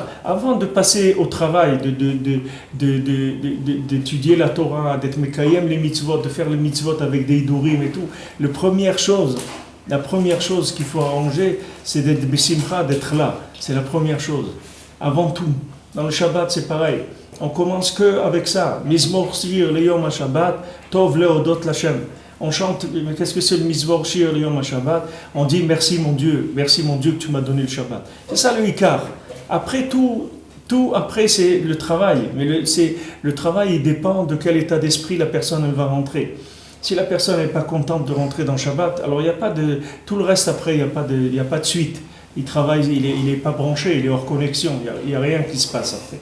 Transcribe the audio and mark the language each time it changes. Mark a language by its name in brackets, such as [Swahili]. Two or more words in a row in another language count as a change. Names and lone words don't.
[French] Avant de passer au travail, d'étudier la Torah, d'être mekayem les mitzvot, de faire les mitzvot avec des idurim et tout, la première chose qu'il faut arranger, c'est d'être besimcha, d'être là. C'est la première chose. Avant tout. Dans le Shabbat, c'est pareil. On commence que avec ça. [Hebrew] מזמור שיר ליום השבת, טוב להודות לה. [French] On chante, mais qu'est-ce que c'est le [Hebrew] מזמור שיר ליום השבת? [French] On dit merci mon Dieu que tu m'as donné le Shabbat. C'est ça le Ikar. Après tout après c'est le travail. Mais le travail, il dépend de quel état d'esprit la personne elle va rentrer. Si la personne n'est pas contente de rentrer dans Shabbat, alors il n'y a pas de... Tout le reste après, il n'y a pas de suite. Il travaille, il n'est pas branché, il est hors connexion, il n'y a rien qui se passe après.